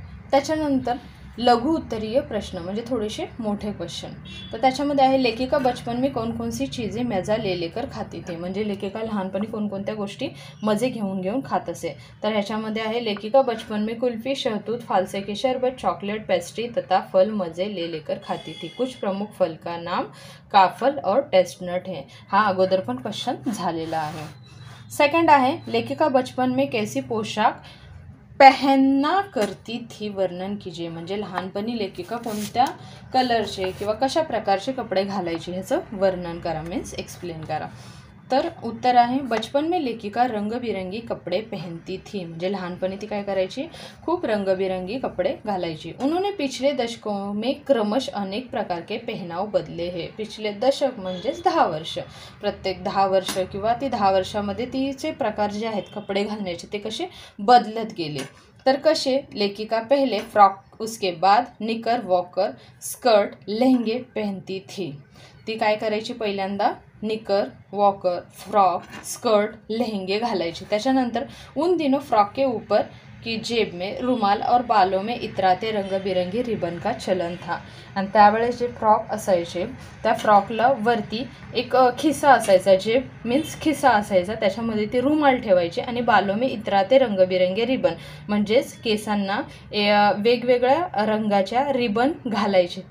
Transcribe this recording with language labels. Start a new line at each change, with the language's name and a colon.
Marathi: त्याच्यानंतर लघु उत्तरीय प्रश्न म्हणजे थोडेसे मोठे क्वेश्चन. तर त्याच्यामध्ये आहे,
Hindi: लेखिका बचपन में कौन कौन सी चीज़ें मज़ा ले लेकर खाती थी,
Marathi: म्हणजे लेखिका लहानपणी कोणकोणत्या गोष्टी मजे घेऊन घेऊन खात असे. तर ह्याच्यामध्ये आहे,
Hindi: लेखिका बचपन में कुल्फी, शहतूत, फालसे के शरबत, चॉकलेट, पेस्ट्री तथा फल मजे ले लेकर खाती थी. कुछ प्रमुख फल का नाम काफल और टेस्टनट है.
Marathi: हा अगोदर पण क्वेश्चन झालेला आहे. सेकंड आहे,
Hindi: लेखिका बचपन में कैसी पोशाख पहनना करती थी वर्णन कीजिए,
Marathi: म्हणजे लहानपणी लेखिका कोणत्या कलरचे किंवा कशा प्रकारचे कपडे घालायचे ह्याचं वर्णन करा, मीन्स एक्सप्लेन करा. तर उत्तर आहे,
Hindi: बचपन में लेखिका रंगबिरंगी कपडे पहनती थी,
Marathi: म्हणजे लहानपणी ती काय करायची, खूप रंगबिरंगी कपडे घालायची.
Hindi: उन्होंने पिछले दशकों में क्रमश अनेक प्रकार के पहनाव बदले है.
Marathi: पिछले दशक म्हणजेच 10 वर्ष, प्रत्येक 10 वर्ष किंवा ती 10 वर्षामध्ये तिचे प्रकार जे आहेत कपडे घालण्याचे ते कसे बदलत गेले. तर कसे,
Hindi: लेखिका पहले फ्रॉक, उसके बाद निकर, वॉकर, स्कर्ट, लहंगे पहनती थी.
Marathi: ती काय करायची, पहिल्यांदा निकर, वॉकर, फ्रॉक, स्कर्ट, लहंगे घालायची.
Hindi: त्याच्यानंतर उन दिनों फ्रॉक के ऊपर की जेब में रुमाल और बालों में इतराते रंगबिरंगी रिबन का चलन था.
Marathi: आणि त्यावेळेस जे फ्रॉक असायचे त्या फ्रॉकला वरती एक खिसा असायचा, जेब मीन्स खिसा असायचा, त्याच्यामध्ये ती रुमाल ठेवायची आणि
Hindi: बालों में इतराते रंगबिरंगी रिबन
Marathi: म्हणजेच केसांना वेगवेगळ्या रंगाच्या रिबन घालायचे.